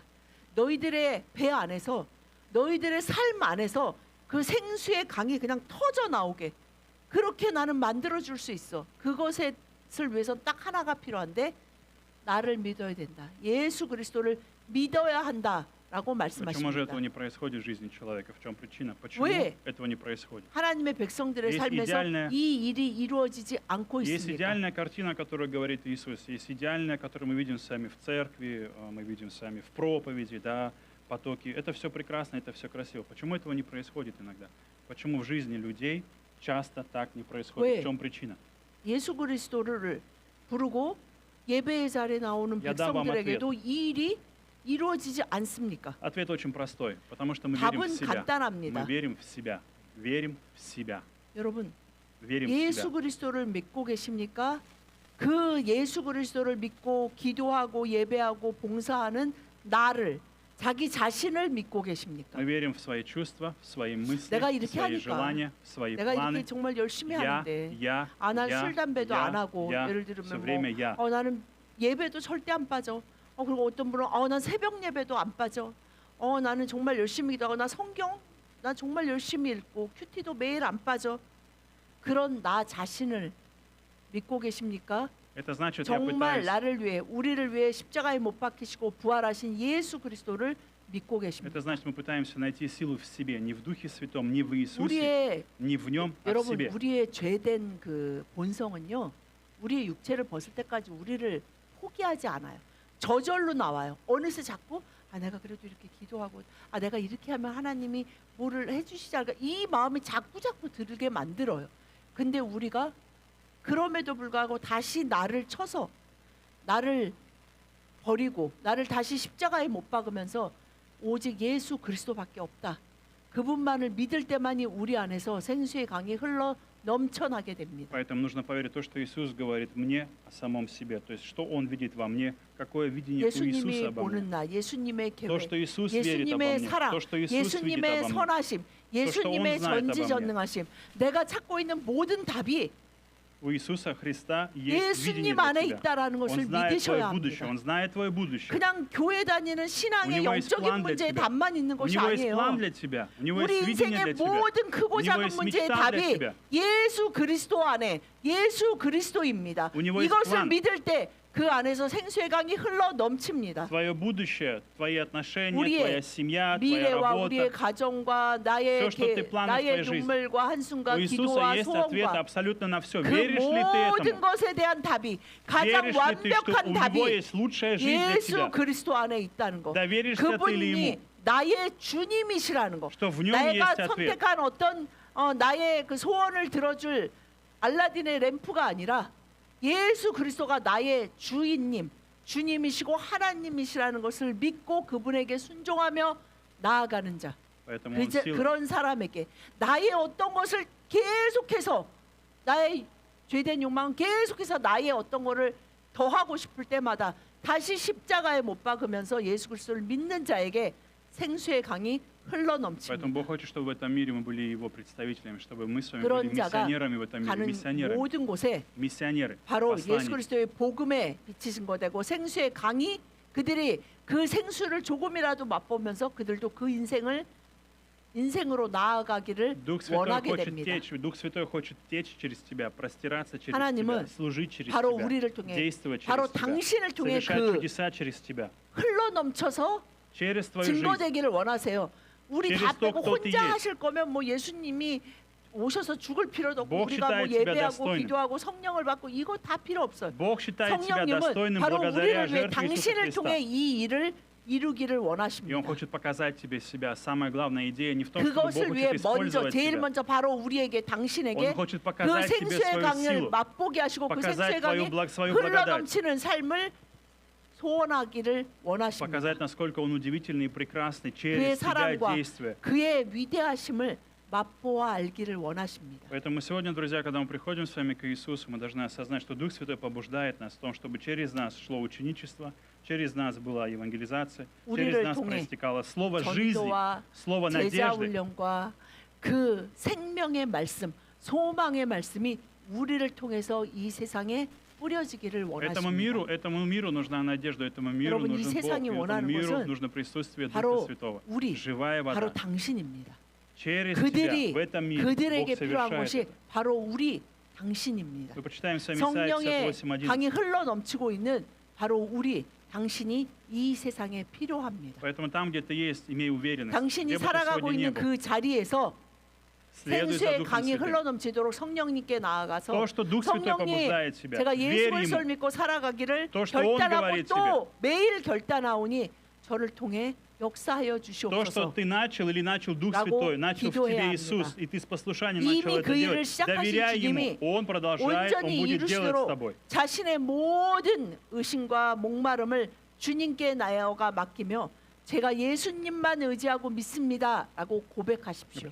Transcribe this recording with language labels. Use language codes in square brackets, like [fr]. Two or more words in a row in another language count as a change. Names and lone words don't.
[ko] 너희들의 배 안에서 너희들의 삶 안에서 그 생수의 강이 그냥 터져 나오게 그렇게 나는 만들어 줄 수 있어. 그것을 위해서 딱 하나가 필요한데 나를 믿어야 된다. 예수 그리스도를 믿어야 한다라고 [ru] Почему же этого [ko] 말씀하십니다. [ru] не происходит в жизни человека? В чем причина? Почему [ko] 왜? [ru] этого не происходит? [ko] 하나님의 백성들의 [ru] Есть [ko] 삶에서 [ru] идеальная- [ko] 이 일이 이루어지지 않고 [ru] Есть [ko] 있습니까? [ru] идеальная картина, которую говорит Иисус. Есть идеальная, которую мы видим с вами в церкви, мы видим с вами в проповеди, да, потоки. Это все прекрасно, это все красиво. Почему этого не происходит иногда? Почему в жизни людей часто так не происходит? [ko] 왜? [ru] В чем причина? [ko] 예수 그리스도를 부르고 예배의 자리에 나오는 [ru] Я дам вам [ko] 백성들에게도 이 일이 이루어지지 않습니까? [ru] Ответ очень простой. Потому что мы верим в [ko] 답은 [ru] себя. [ko] 간단합니다. [ru] Мы верим в себя. Верим в себя. [ko] 여러분, [ru] Верим в [ko] 예수 [ru] себя. [ko] 그리스도를 믿고 계십니까? 그 예수 그리스도를 믿고 기도하고 예배하고 봉사하는 나를, 자기 자신을 믿고 계십니까? [ru] Мы верим в свои чувства, в свои мысли, [ko] 내가 [ru] в [ko] 이렇게 [ru] свои [ko] 하니까, [ru] желания, в свои [ko] 내가 [ru] планы. [ko] 이렇게 정말 열심히 [ru] Я, [ko] 하는데 [ru] я, [ko] 난 [ru] я, [ko] 술 담배도 [ru] я, [ko] 안 하고 [ru] я. [ko] 예를 [ru] Все [ko] 들면 [ru] время я. [ko] 나는 예배도 절대 안 빠져. 그리고 어떤 분은 난 새벽 예배도 안 빠져. 나는 정말 열심히 기도하고 나 성경 나 정말 열심히 읽고 큐티도 매일 안 빠져. 그런 나 자신을 믿고 계십니까? [ru] Это значит, я [ko] 정말 [ru] пытаюсь, [ko] 나를 위해 우리를 위해 십자가에 못 박히시고 부활하신 예수 그리스도를 믿고 계십니까? [ru] это значит, мы пытаемся найти силу в себе, не в Духе Святом, не в Иисусе, [ko] 우리의 [ru] не в Нем, а в [ko] 여러분 [ru] себе. [ko] 우리의 죄된 그 본성은요. 우리의 육체를 벗을 때까지 우리를 포기하지 않아요. 저절로 나와요. 어느새 자꾸 내가 그래도 이렇게 기도하고 내가 이렇게 하면 하나님이 뭐를 해주시지 않을까 이 마음이 자꾸 들게 만들어요. 근데 우리가 그럼에도 불구하고 다시 나를 쳐서 나를 버리고 나를 다시 십자가에 못 박으면서 오직 예수 그리스도밖에 없다. 그분만을 믿을 때만이 우리 안에서 생수의 강이 흘러 넘쳐나게 됩니다. [ru] Поэтому нужно поверить в то, что Иисус говорит мне о самом себе. То есть, что Он видит во мне, какое видение у [ko] 예수님이 [ru] Иисуса обо мне. [ko] 보는 나, 예수님의 [ru] То, [ko] 계획, [ru] что Иисус верит обо [ko] 예수님의 [ru] мне, [ko] 사랑, [ru] то, что Иисус видит [ko] 예수님의 [ru] обо мне. [ko] 선하심, 예수님의 [ru] знает обо мне. [ko] 전지전능하심, 내가 찾고 있는 모든 답이 [ru] У Иисуса Христа есть видение [ko] 예수님 안에 [ru] для тебя. [ko] 있다라는 [ru] Он [ko] 것을 [ru] знает [ko] 믿으셔야 [ru] твое будущее, [ko] 합니다. [ru] Он знает твое будущее. [ko] 그냥 교회 다니는 신앙의 [ru] У него есть [ko] 영적인 [ru] план для [ko] 문제에 [ru] тебя. [ko] 답만 있는 [ru] У [ko] 것이 [ru] него есть [ko] 아니에요. [ru] план для тебя. У него [ko] 우리 [ru] есть видение [ko] 인생의 [ru] для тебя. [ko] 모든 크고 [ru] У него [ko] 작은 [ru] есть [ko] 문제의 [ru] мечта для [ko] 답이 [ru] тебя. [ko] 예수 그리스도 안에 예수 그리스도입니다. [ru] У него есть [ko] 이것을 [ru] план. [ko] 믿을 때 그 안에서 생수의 강이 흘러 넘칩니다. [ru] Твое будущее, твои отношения, [ko] 우리의 [ru] твоя семья, твоя [ko] 미래와 우리의 [ru] работа. [ko] 가정과 나의 [ru] Все, что ты планируешь в [ko] 나의 [ru] твоей жизни. [ko] 눈물과 한숨과 [ru] У Иисуса [ko] 기도와 [ru] есть ответ [ko] 소원과 [ru] абсолютно на все. [ko] 그 [ru] Веришь ли ты [ko] 모든 [ru] этому? [ko] 것에 대한 답이 가장 [ru] Веришь ли ты, что [ko] 완벽한 [ru] у него [ko] 답이 [ru] есть лучшая жизнь для [ko] 예수 [ru] тебя? [ko] 그리스도 안에 있다는 거. [ru] Доверишься ты ли [ko] 그분이 [ru] ему? [ko] 나의 주님이시라는 거. [ru] Что в нем [ko] 내가 [ru] есть ответ. [ko] 선택한 어떤 나의 그 소원을 들어줄 알라딘의 램프가 아니라 예수 그리스도가 나의 주인님, 주님이시고 하나님이시라는 것을 믿고 그분에게 순종하며 나아가는 자. [ru] Поэтому он сила. [ko] 그런 사람에게 나의 어떤 것을 계속해서 나의 죄된 욕망은 계속해서 나의 어떤 것을 더하고 싶을 때마다 다시 십자가에 못 박으면서 예수 그리스도를 믿는 자에게 생수의 강이 흘러 [ru] Поэтому [ko] 넘칩니다. [ru] Бог хочет, чтобы в этом мире мы были Его представителями, чтобы мы с вами [ko] 그런 [ru] были [ko] 자가 [ru] миссионерами в этом мире, [ko] 가는 [ru] миссионерами, [ko] 모든 곳에 [ru] миссионеры, [ko] 바로 예수 [ru] посланники. [ko] 그리스도의 복음에 비치신 거되고 생수의 강이 그들이 그 생수를 조금이라도 맛보면서 그들도 그 인생으로 나아가기를 [ru] Дух Святой [ko] 원하게 [ru] хочет [ko] 됩니다. [ru] течь, Дух Святой хочет течь через тебя, простираться через [ko] 하나님은 [ru] тебя, служить через [ko] 바로 [ru] тебя, [ko] 우리를 통해 [ru] действовать [ko] 바로 [ru] через тебя, [ko] 당신을 통해 [ru] совершать [ko] 그 [ru] чудеса через тебя, [ko] 흘러 넘쳐서 [ru] через твою жизнь. [ko] 증거되기를 원하세요. 우리 다 [ru] через то, [ko] 빼고 [ru] кто ты [ko] 혼자 [ru] есть. [ko] 하실 거면 뭐 예수님이 오셔서 죽을 필요도 없고 [ru] Бог [ko] 우리가 뭐 [ru] считает тебя [ko] 예배하고 [ru] достойным. [ko] 기도하고 성령을 받고 이거 다 필요 없어요. [ru] Бог считает тебя [ko] 성령님은 [ru] достойным [ko] 바로 [ru] благодаря [ko] 우리를 위해 [ru] жертве Иисуса [ko] 당신을 [ru] Христа. [ko] 통해 이 일을 이루기를 [ru] И Он [ko] 원하십니다. [ru] хочет показать тебе себя. Самая главная идея не в том, чтобы Бог [ko] 그것을 위해 [ru] хочет [ko] 먼저 [ru] использовать [ko] 제일 [ru] тебя. [ko] 먼저 바로 우리에게 [ru] Он [ko] 당신에게 [ru] хочет [ko] 그 [ru] показать тебе [ko] 생수의 [ru] свою [ko] 강을 [ru] силу, [ko] 맛보게 하시고 그 [ru] показать [ko] 생수의 강이 [ru] свою [ko] 흘러 [ru] благодать, [ko] 넘치는 삶을 소원하기를 원하십니다. [ru] показать, насколько Он удивительный и прекрасный [ko] 그의 [ru] через тебя [ko] 사랑과 [ru] действия. [ko] 그의 위대하심을 맛보아 알기를 원하십니다. [ru] Поэтому сегодня, друзья, когда мы приходим с вами к Иисусу, мы должны осознать, что Дух Святой побуждает нас в том, чтобы через нас шло ученичество, через нас была евангелизация, через [ko] 우리를 [ru] нас [ko] 통해 [ru] проистекало слово жизни, [ko] 전도와 [ru] слово [ko] 제자 [ru] надежды. [ko] 훈련과 그 생명의 말씀, 소망의 말씀이 우리를 통해서 이 세상에 뿌려지기를 [ru] Этому [ko] 원하십니다. [ru] миру нужна надежда, этому миру [ko] 여러분, 이 [ru] нужен Бог, [ko] 세상이 [ru] и этому [ko] 원하는 [ru] миру [ko] 것은 [ru] нужно присутствие Духа [ko] 바로 [ru] Святого. [ko] 우리, [ru] Живая [ko] 바로 [ru] вода. [ko] 당신입니다. [ru] Через [ko] 그들이 [ru] тебя в этом мире [ko] 그들에게 [ru] Бог [ko] 필요한 [ru] совершает [ko] 것이 [ru] это. [ko] 바로 우리 당신입니다. [ru] Мы почитаем с вами Исайя [ko] 성령의 [ru] 58:11. [ko] 강이 흘러 넘치고 있는 바로 우리 당신이 이 세상에 필요합니다. [ru] Поэтому там, где ты есть, имей уверенность. [ko] 당신이 [ru] Где бы ты [ko] 살아가고 [ru] сегодня не [ko] 있는 [ru] был, [ko] 그 자리에서 [ru] следуй за [ko] 생수의 [ru] Духом [ko] 강이 [ru] Святым. [ko] 흘러 넘치도록 성령님께 나아가서 [ru] То, что Дух Святой [ko] 성령님 [ru] побуждает тебя, [ko] 제가 예수 [ru] верь [ko] 그리스도를 [ru] Ему. [ko] 믿고 살아가기를 [ru] То, что Он [ko] 결단하고 [ru] говорит [ko] 또 매일 결단하오니 저를 통해 역사하여 [ru] То, что [ko] 주시옵소서. [ru] ты начал или начал Дух [ko] 라고 [ru] Святой, начал в [ko] 기도해야 [ru] тебе Иисус, [ko] 합니다. [ru] и ты с послушанием [ko] 이미 [ru] начал [ko] 그 [ru] это [ko] 일을 [ru] делать, [ko] 시작하신 [ru] доверяй Ему, [ko] 주님이 [ru] Он продолжает, Он [ko] 온전히 [ru] будет делать с [ko] 이루시도록 [ru] тобой. [ko] 자신의 모든 의심과 목마름을 주님께 나여가 맡기며 제가 예수님만 의지하고 믿습니다라고 고백하십시오.